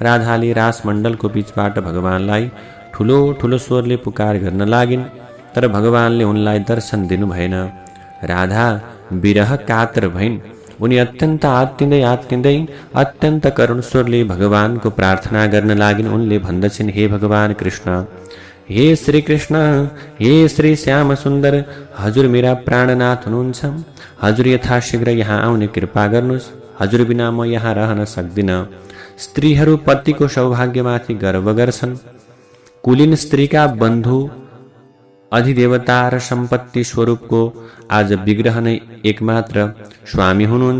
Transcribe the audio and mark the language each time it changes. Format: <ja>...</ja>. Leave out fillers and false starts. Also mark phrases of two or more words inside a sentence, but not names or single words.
<ne>राधाले रासमण्डलको बीचबाट भगवानलाई ठुलो ठुलो स्वरले पुकार गर्न लागिन्, तर भगवानले उनलाई दर्शन दिनु भएन। राधा विरह कातर भइन्। उनी अत्यन्त आत्तिँदै अत्यन्त करुण स्वरले भगवानको प्रार्थना गर्न लागिन्। उनले भन्दछिन्, हे भगवान कृष्ण, हे श्री कृष्ण, हे श्री श्याम सुन्दर, हजुर मेरा प्राणनाथ हुनुहुन्छ। हजुर यथाशीघ्र यहाँ आउने कृपा गर्नुहोस्। हजुर बिना म यहाँ रहन सक्दिन। स्त्रीहरू पतिको सौभाग्यमाथि गर्व गर्छन्। कुलीन स्त्रीका बन्धु अधिदेवता र सम्पत्ति स्वरूपको आज विग्रह नै एकमात्र स्वामी हुनुहुन्छ।</ne>